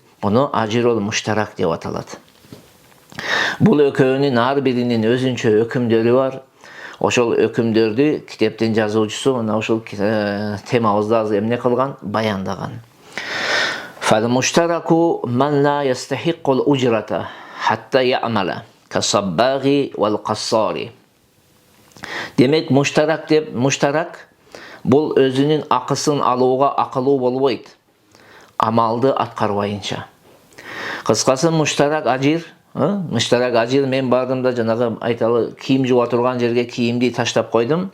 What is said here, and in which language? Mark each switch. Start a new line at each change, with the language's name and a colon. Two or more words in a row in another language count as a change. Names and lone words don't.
Kyrgyz: Буну
Arabic: الأجير المشترك
Kyrgyz: деп аталат. Бул экөөнүн ар биринин өзүнчө өкүмдөрү бар. Ошол өкүмдөрдү китептин жазуучусу мына ошол темабызды азыр эмне кылган?
Arabic: Баяндаган. فالمشترك من لا يستحق الأجرة حتى يعمل كالصباغ والقصار.
Kyrgyz: Демек муштарак деп, муштарак бул өзүнүн акысын алууга акылуу болбойт, амалды аткарбайынча. Кыскасы
Arabic: مشترك أجير, مشترك أجير,
Kyrgyz: мен бардым да жанагы айталы кийим жууа турган жерге кийимди таштап койдум.